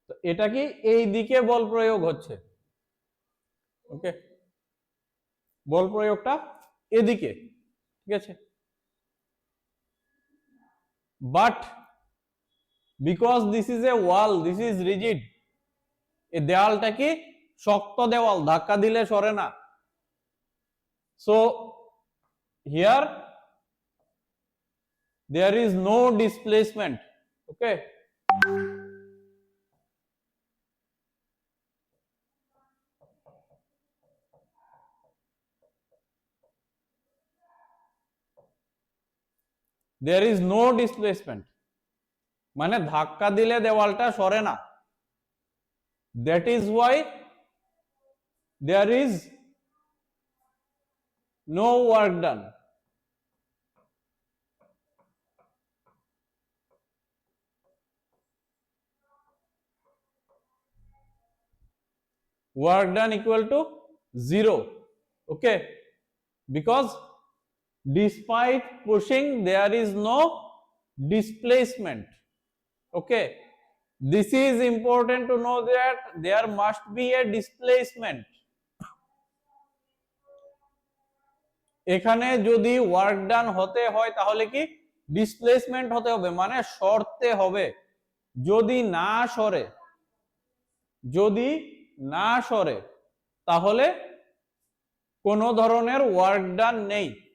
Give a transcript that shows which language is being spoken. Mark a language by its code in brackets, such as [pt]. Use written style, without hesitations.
[bn] এটা কি এই দিকে বল প্রয়োগ হচ্ছে। ওকে, বল প্রয়োগটা এদিকে, ঠিক আছে, [en] but because this is a wall, this is rigid, [bn] এই দেওয়ালটা কি শক্ত দেওয়াল, ধাক্কা দিলে সরে না। [en] So here there is no displacement. [bn] Okay, [en] there is no displacement, [bn] মানে ধাক্কা দিলে দেওয়ালটা সরে না। [en] That is why there is no work done. Work done equal to 0. Okay, because despite pushing there is no displacement. Okay, this is important to know that there must be a displacement. [bn] এখানে যদি work done হতে হয় তাহলে কি displacement হতে হবে, মানে সরতে হবে। যদি না সরে, যদি না সরে তাহলে কোনো ধরনের ওয়ার্ক ডান নেই।